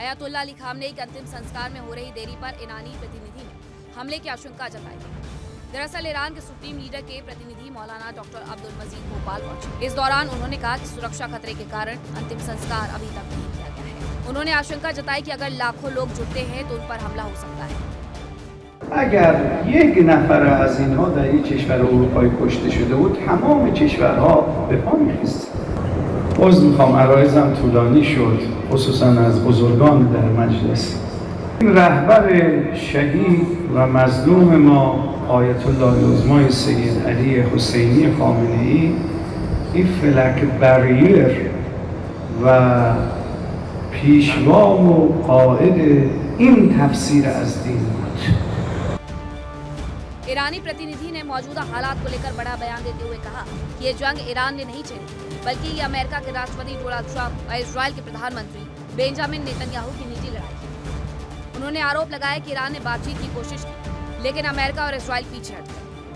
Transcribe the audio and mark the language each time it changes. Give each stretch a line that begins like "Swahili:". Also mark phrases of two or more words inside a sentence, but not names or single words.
Hindi: आयतुल्ला अली खामनेई के अंतिम संस्कार में हो रही देरी पर ईरानी प्रतिनिधि ने हमले की आशंका जताई है। दरअसल ईरान के सुप्रीम लीडर के प्रतिनिधि मौलाना डॉक्टर अब्दुल मजीद भोपाल पहुंचे। इस दौरान उन्होंने कहा कि सुरक्षा खतरे के कारण अंतिम संस्कार अभी तक नहीं किया गया है। उन्होंने आशंका जताई कि अगर लाखों लोग जुटते हैं तो उन पर हमला हो सकता है।
Persian: اگر یک نفر از اینها در یک کشور اروپایی کشته شده بود تمام کشورها به پا می‌خواستند. عذر میخوام عرایضم طولانی شد، خصوصا از بزرگان در مجلس. رهبر شهید و مظلوم ما آیت الله العظمای سید علی حسینی خامنه‌ای این فلک بریر و پیشوا و قائد این تفسیر از دین بود.
Hindi: ईरानी प्रतिनिधि ने मौजूदा हालात को लेकर बड़ा बयान देते हुए कहा कि ये जंग ईरान ने नहीं छेड़ी, बल्कि ये अमेरिका के राष्ट्रपति डोनाल्ड ट्रंप और इजराइल के प्रधानमंत्री बेंजामिन नेतन्याहू की निजी लड़ाई है। उन्होंने आरोप लगाया कि ईरान ने बातचीत की कोशिश की, लेकिन अमेरिका और इजराइल पीछे हट गए।